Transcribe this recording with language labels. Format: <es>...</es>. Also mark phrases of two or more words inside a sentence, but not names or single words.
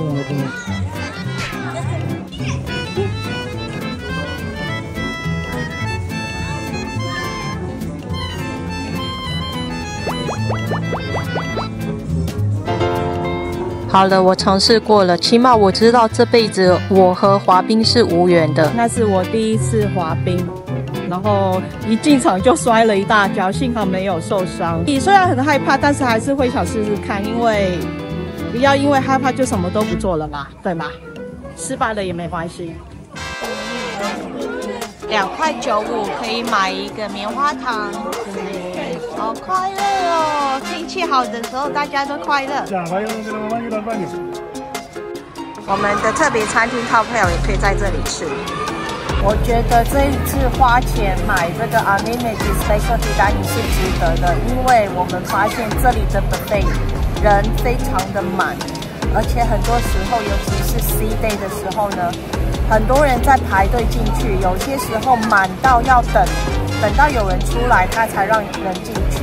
<zh>好了，我嘗試過了，起碼我知道這輩子我和滑冰是無緣的。那是我第一次滑冰，然後一進場就摔了一大跤，幸好沒有受傷。你雖然很害怕，但是還是會想試試看，因為不要因為害怕就什麼都不做了嘛，對嗎？失敗了也沒關係。2.95塊可以買一個棉花糖。好快樂哦！天氣好的時候，大家都快樂。我們的特別餐廳套票也可以在這裡吃。我覺得這一次花錢買這個 Unlimited Specialty Dining 是值得的，因為我們發現這裡的 buffet 人非常的滿，而且很多時候，尤其是 C Day 的時候呢，很多人在排隊進去，有些时候滿到要等到有人出來，他才讓人進去。</zh>